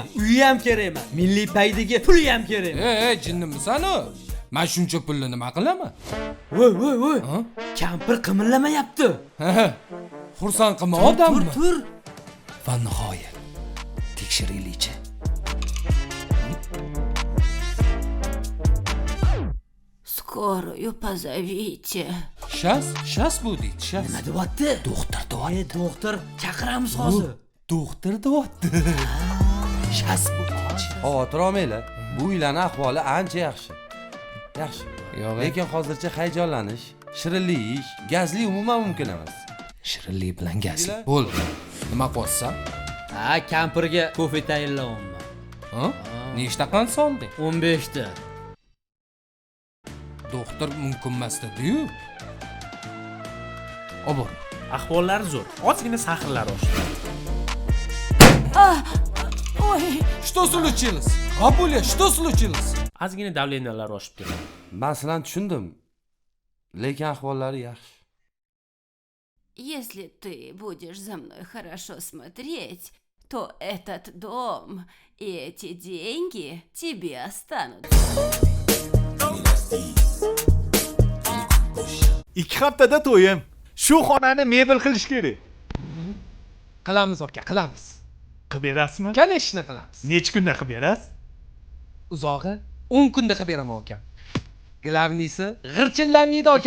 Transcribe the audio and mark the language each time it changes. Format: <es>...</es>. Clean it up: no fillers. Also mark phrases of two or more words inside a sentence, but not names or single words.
<uz>Uyi ham kerak emas. Milliy paydiga pul ham kerak emas. Jinnimisan u? Men shuncha pulni nima qilaman? Voy. Kampir qimirlamayapti. Xursand qilma odamni. Tur. Va nihoyat tekshiraylikchi.</uz> <ru>Скорую позовите.</ru> <uz>Shas bu deydi, shas. Nima deyapti? Doktor deyapti. Doktor chaqiramiz hozir. Doktor deyapti. Shas bu deydi. Xavotir olmanglar. Bu uylarning ahvoli ancha yaxshi. Yaxshi. Lekin hozircha hayajonlanish, shirinlik ish, gazli umuman mumkin emas. Shirinlik bilan gazli. Bo'ldi. Nima qilyapsan? Kampirga kofe tayinlayapman. Nechta qand solding? 15 ta. Doktor mumkin emas dedi-yu. Obor. Ahvollari zo'r. Ozgina sahrlar oshdi.</uz> <ru>Ой, Что случилось? Бабуля, что случилось?</ru> <uz>Ozgina davleniyalar oshib ketdi. Men sizlarni tushundim. Lekin ahvollari yaxshi.</uz> <ru>если ты будешь за мной хорошо смотреть, то этот дом и эти деньги тебе останутся.</ru> <uz>2 haftada to'yim. Shu xonani mebel qilish kerak. Qilamiz aka, qilamiz. Qilib berasizmi? Конечно qilamiz. Necha kunda qilib berasiz? Uzog'i 10 kunda qilib beraman aka. Glavnisi g'irchillanmaydi aka.</uz>